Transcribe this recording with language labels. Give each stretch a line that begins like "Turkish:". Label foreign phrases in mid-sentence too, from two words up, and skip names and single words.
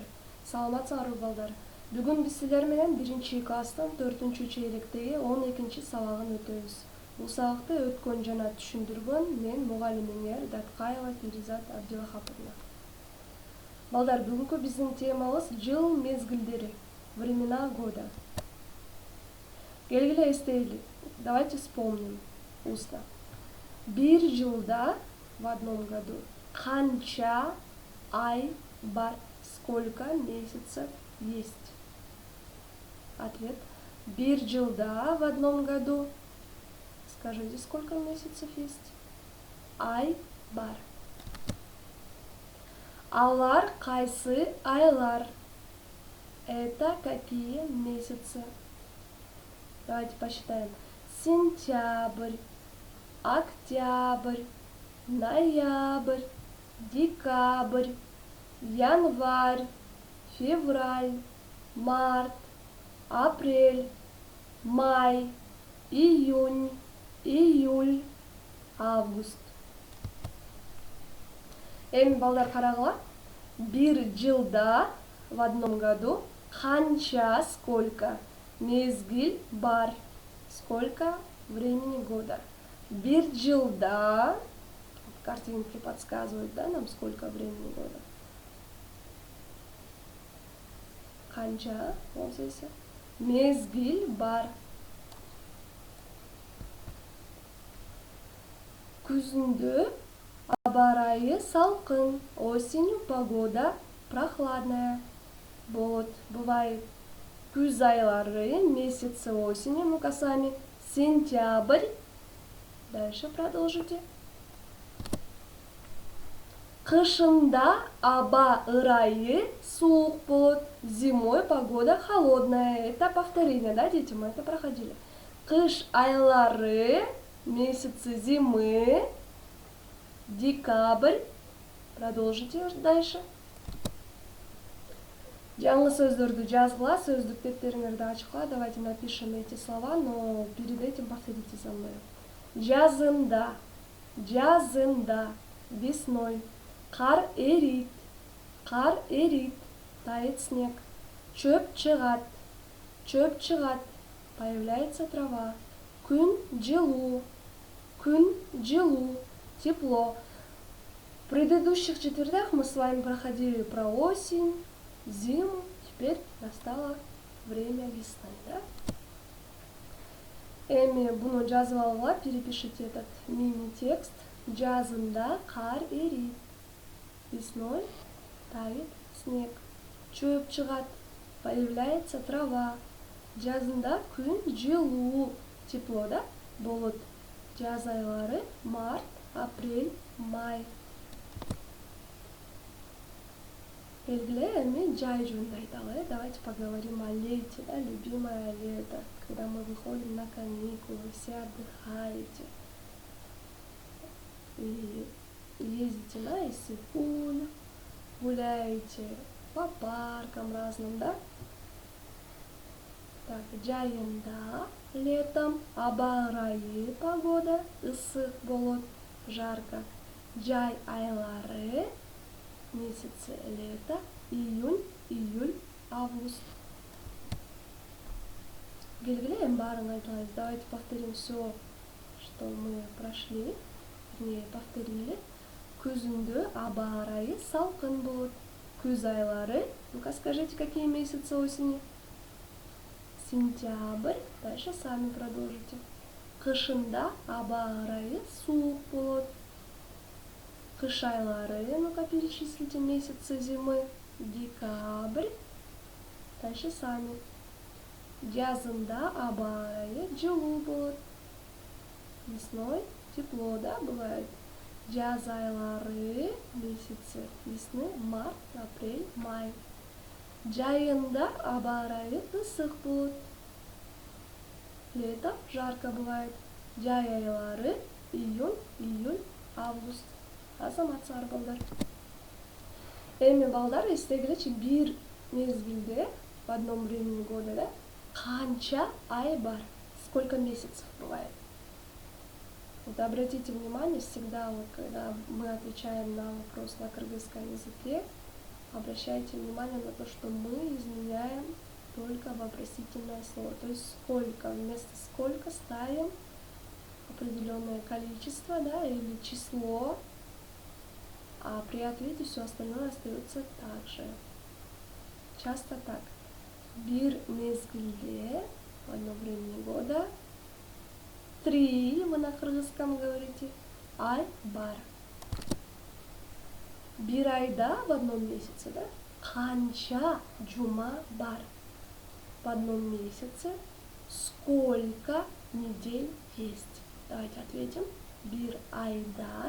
Kyrgyz: Саламатсыңарбы балдар. Бүгүн биз силер менен 1-класстын 4-чейректеги 12 сабагын өтөбүз. Бул сабакты өткөн жана түшүндүргөн мен мугалимиңер Даткаева Перизат Абдилахаповна. Балдар, бүгүнкү биздин темабыз жыл мезгилдери,
Russian: времена года.
Kyrgyz: Келгиле эстейли.
Russian: Давайте вспомним устно.
Kyrgyz: Bir жылда
Russian: в одном году
Kyrgyz: канча ай бар?
Russian: Сколько месяцев есть? Ответ.
Kyrgyz: Bir жылда
Russian: в одном году. Скажите, сколько месяцев есть?
Kyrgyz: Ай бар. Алар кайсы айлар?
Russian: Это какие месяцы? Давайте посчитаем. Сентябрь, октябрь, ноябрь, декабрь, январь, февраль, март, апрель, май, июнь, июль, август.
Kyrgyz: Эми балдар карагыла. Bir жылда
Russian: в одном году
Kyrgyz: канча, сколько мезгил бар?
Russian: Сколько времени года?
Kyrgyz: Bir жылда,
Russian: картинки подсказывают, да, нам сколько времени года. Канча, вот здесь.
Kyrgyz: Мезгил бар. Күзүндө аба ырайы салкын,
Russian: осенью погода прохладная. Вот, бывает
Kyrgyz: күз айлары,
Russian: месяцы осени, ну-ка сами. Сентябрь. Дальше продолжите.
Kyrgyz: Кышында аба ырайы суук болот,
Russian: зимой погода холодная. Это повторение, да, дети, мы это проходили.
Kyrgyz: Кыш айлары,
Russian: месяцы зимы, декабрь. Продолжите дальше.
Kyrgyz: Жаңы сөздөрдү жазгыла, сөздүк тептериңерди ачкыла.
Russian: Давайте напишем эти слова, но перед этим повторите за мной.
Kyrgyz: Жазында, жазында, весной. Кар эрит,
Russian: тает снег.
Kyrgyz: Чөп чыгат,
Russian: появляется трава.
Kyrgyz: Күн жылуу,
Russian: тепло. В предыдущих четвертях мы с вами проходили про осень, зиму, теперь настало время весны, да?
Kyrgyz: Эми буну жазып алгыла,
Russian: перепишите этот мини-текст.
Kyrgyz: Жазында кар эрит,
Russian: весной тает снег.
Kyrgyz: Чөп чыгат,
Russian: появляется трава.
Kyrgyz: Жазында күн жылуу,
Russian: тепло, да,
Kyrgyz: болот. Жаз айлары март, апрель, май. Белгіле, эми жай жөнүндө айталы.
Russian: Давайте поговорим о лете, да, любимое лето, когда мы выходим на каникулы, все отдыхаете и ездите на Иссык-Куль, гуляете по паркам разным, да? Так,
Kyrgyz: жайында, летом, аба ырайы погода, ысык болот, жарко. Жай айлары,
Russian: месяцы лета,
Kyrgyz: июнь, июль, август. Белгіле, барын айтылайыз.
Russian: Давайте повторим все, что мы прошли, вернее, повторили.
Kyrgyz: Күзүндө аба ырайы салкын болот. Күз айлары,
Russian: ну-ка скажите, какие месяцы осени? Сентябрь, дальше сами продолжите.
Kyrgyz: Кышында аба ырайы суук болот. Кыш айлары,
Russian: ну-ка перечислите месяцы зимы. Декабрь, дальше сами.
Kyrgyz: Жазында аба ырайы жылуу болот.
Russian: Весной тепло, да, бывает.
Kyrgyz: Жаз айлары,
Russian: месяцы весны,
Kyrgyz: март, апрель, май. Жайында аба ырайы ысык болот.
Russian: Летом жарко бывает.
Kyrgyz: Жай айлары июнь, июль, август. Азаматсыңар балдар. Эми балдар, эстегилечи, бир мезгилде
Russian: в одном времени года,
Kyrgyz: да, канча ай бар?
Russian: Сколько месяцев бывает? Вот обратите внимание, всегда вот, когда мы отвечаем на вопрос на кыргызском языке, обращайте внимание на то, что мы изменяем только вопросительное слово. То есть сколько, вместо сколько ставим определенное количество, да, или число, а при ответе все остальное остается так же. Часто так.
Kyrgyz: Бир мезгилде,
Russian: в одно время года, 3, вы на кыргызском говорите,
Kyrgyz: ай бар. Бир айда,
Russian: в одном месяце,
Kyrgyz: да, канча джума бар.
Russian: В одном месяце сколько недель есть? Давайте ответим.
Kyrgyz: Бир айда.